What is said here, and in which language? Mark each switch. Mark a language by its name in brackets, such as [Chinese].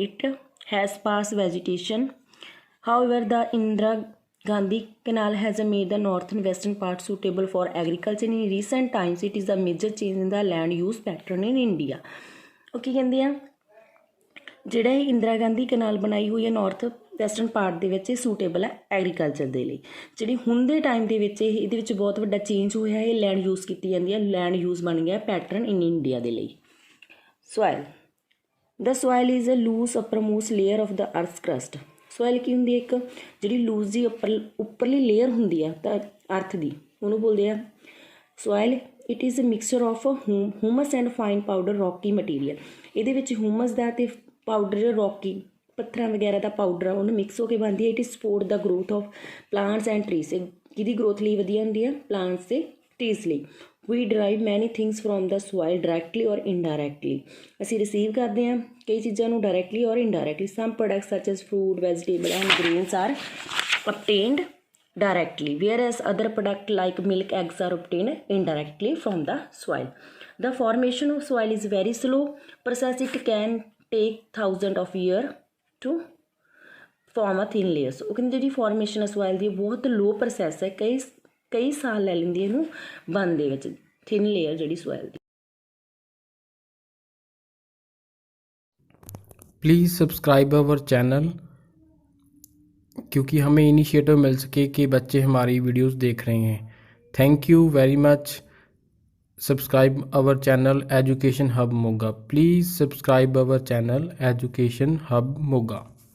[English] it has sparse vegetation, however the Indira Gandhi Canal has made the north and western part suitable for agriculture in recent times। it is a major change in the land use pattern in India। [Punjabi] ਉਹ ਕੀ ਕਹਿੰਦੇ ਆ, ਜਿਹੜਾ ਇਹ ਇੰਦਰਾ ਗਾਂਧੀ ਕਨਾਲ ਬਣਾਈ ਹੋਈ ਹੈ north western part ਦੇ ਵਿੱਚ, ਇਹ ਸੂਟੇਬਲ ਹੈ ਐਗਰੀਕਲਚਰ ਦੇ ਲਈ। ਜਿਹੜੀ ਹੁਣ ਦੇ ਟਾਈਮ ਦੇ ਵਿੱਚ ਇਹਦੇ ਵਿੱਚ ਬਹੁਤ ਵੱਡਾ ਚੇਂਜ ਹੋਇਆ, ਇਹ ਲੈਂਡ ਯੂਜ਼ ਕੀਤੀ ਜਾਂਦੀ ਹੈ, ਲੈਂਡ ਯੂਜ਼ ਬਣ ਗਿਆ ਪੈਟਰਨ ਇਨ ਇੰਡੀਆ ਦੇ ਲਈ। [English] Soil, the soil is a loose uppermost layer of the earth crust. [Punjabi] ਸੋਇਲ ਕੀ ਹੁੰਦੀ ਹੈ? ਇੱਕ ਜਿਹੜੀ ਲੂਜ਼ ਦੀ ਉੱਪਰਲੀ ਲੇਅਰ ਹੁੰਦੀ ਆ ਤਾਂ ਅਰਥ ਦੀ, ਉਹਨੂੰ ਬੋਲਦੇ ਆ soil. [English] It is a mixture of humus and fine powder rocky material. [Punjabi] ਇਹਦੇ ਵਿੱਚ ਹਿਊਮਸ ਦਾ ਅਤੇ ਪਾਊਡਰ ਰੌਕੀ ਪੱਥਰਾਂ ਵਗੈਰਾ ਦਾ ਪਾਊਡਰ ਆ, ਉਹਨੂੰ ਮਿਕਸ ਹੋ ਕੇ ਬਣਦੀ ਹੈ। [English] It is support the growth of plants and trees. [Punjabi] ਕਿਹਦੀ ਗਰੋਥ ਲਈ ਵਧੀਆ ਹੁੰਦੀ ਹੈ? ਪਲਾਂਟਸ ਅਤੇ ਟਰੀਜ਼ ਲਈ। [English] We derive many things from the soil directly or indirectly. [Punjabi] ਅਸੀਂ ਰਿਸੀਵ ਕਰਦੇ ਹਾਂ ਕਈ ਚੀਜ਼ਾਂ ਨੂੰ ਡਾਇਰੈਕਟਲੀ ਔਰ ਇਨਡਾਇਰੈਕਟਲੀ। [English] Some products such as fruit, vegetable and grains are obtained directly, whereas other product like milk, eggs are obtained indirectly from the soil। The formation of soil is very slow process। It can take thousands of years to form a thin layers। [Punjabi] ਉਹ ਕਹਿੰਦੇ ਜਿਹੜੀ formation ਹੈ soil ਦੀ ਬਹੁਤ ਲੋ process ਹੈ, ਕਈ ਸਾਲ ਲੈ ਲੈਂਦੀ ਇਹਨੂੰ ਬਣਨ ਦੇ ਵਿੱਚ, ਥਿਨ ਲੇਅਰ ਜਿਹੜੀ soil ਦੀ। [English] please subscribe our channel, [Hindi] क्योंकि हमें इनिशिएटिव मिल सके कि बच्चे हमारी वीडियोस देख रहे हैं। [English] Thank you very much. Subscribe our channel education hub Moga. Please subscribe our channel education hub Moga.